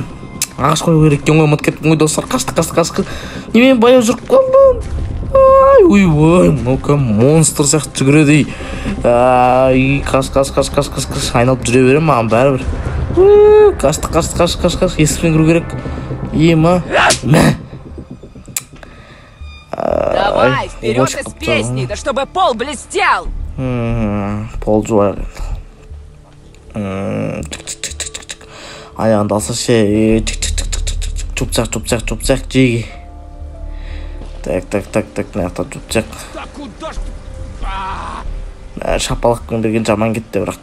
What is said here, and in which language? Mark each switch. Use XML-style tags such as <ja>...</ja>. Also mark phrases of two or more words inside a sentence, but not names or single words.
<kk>Ағаш қою керек екен ғой, ұмытып кеттім ғой достар. Қашты. Немен баяу жүріп қалдым. Ойбай, мынау монстр сияқты жүгіреді. Қаш. Айналып жүре берем, маған бәрібір. Қаш. Есікпен кіру керек. Ема.</kk> <ru>Давай, вперед из песни, да чтобы пол блестел.</ru> <kk>Пол жуар. Аяғында алса ше. Чупсақ жеге. Так, мына жақта чупсақ. Шапалақпен берген жаман кетті бірақ.</kk>